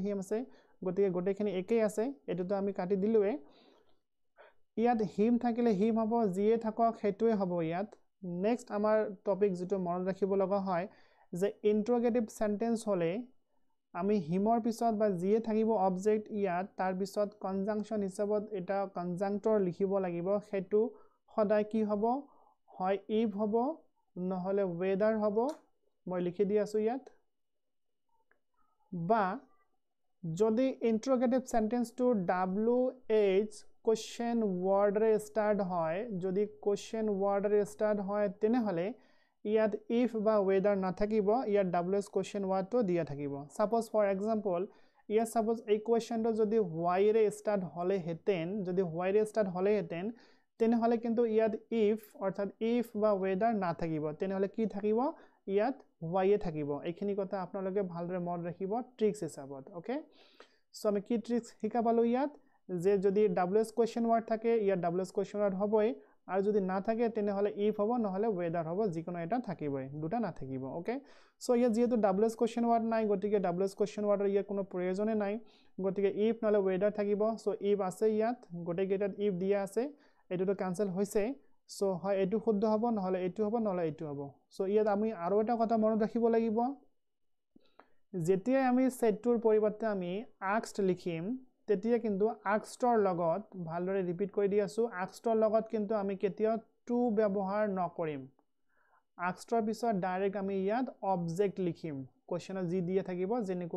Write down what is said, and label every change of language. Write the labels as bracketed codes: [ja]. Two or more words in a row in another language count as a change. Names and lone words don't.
[as] হিম আছে গতিকে গোটেইখিনি একেই আছে এটোটো আমি কাটি দিলোৱে ইয়াত হিম থাকিলে হিম হ'ব যিয়ে থাকক হেতুৱে হ'ব ইয়াত নেক্সট আমাৰ টপিক যেটো মনত ৰাখিব লগা হয় যে [en] interrogative sentence [as] হলে আমি হিমৰ পিছত বা যিয়ে থাকিব অবজেক্ট ইয়াত তাৰ পিছত কনজাংশন হিচাপত এটা কনজাংক্টৰ লিখিব লাগিব হেতু সদায় কি হ'ব হয় ইফ হ'ব নহলে whether হ'ব মই লিখি দি আছো ইয়াত বা যদি [en] interrogative sentence WH question word start [as] হয় যদি [en] question word start [as] হয় তেনেহলে ইয়াত if বা whether নাথাকিব ইয়াত [en] WH question word [as] দিয়া থাকিব [en] suppose for example [as] ইয়াত সাপোজ এই কোশ্চেনটো যদি why ৰে স্টার্ট হলে হেতেন যদি why ৰে স্টার্ট হলে হেতেন তেনেহলে কিন্তু ইয়াত if অৰ্থাৎ if বা whether নাথাকিব তেনেহলে কি থাকিব ইয়াত why এ থাকিব এইখিনি কথা আপোনালোকে ভালদৰে মনত ৰাখিব ট্ৰিক্স হিচাপত [en] okay so [as] আমি কি ট্ৰিক্স শিকা পালো ইয়াত যে যদি [en] WH question word [as] থাকে ইয়াত [en] WH question word [as] হবই আর যদি না থাকে তেনেহলে if হবো নহলে whether হবো যিকোনো এটা থাকিবই দুটা না থাকিব [en] okay so [as] ইয়াত যেহেতু [en] WH question word [as] নাই গতিকে [en] WH question word [as] ইয়াত কোনো প্ৰয়োজনে নাই গতিকে if নহলে whether থাকিব সো if আছে ইয়াত গটে গেটাত if দিয়া আছে এটোটো ক্যান্সেল হৈছে সো হয় এটো শুদ্ধ হবো নহলে এটো হবো নহলে এটো হবো সো ইয়াত আমি আৰু এটা কথা মনত ৰাখিব লাগিব যেতিয়া আমি সেটটোৰ পৰিৱৰ্তে আমি asked লিখিম তেতিয়া কিন্তু asked লগত ভালদৰে ৰিপিট কৰি দি আছো asked লগত কিন্তু আমি কেতিয়াও টু ব্যৱহাৰ নকৰিম asked পিছত ডাইৰেক্ট আমি ইয়াত অবজেক্ট লিখিম কোশ্চেনত জি দিয়া থাকিব যেনেকুৱা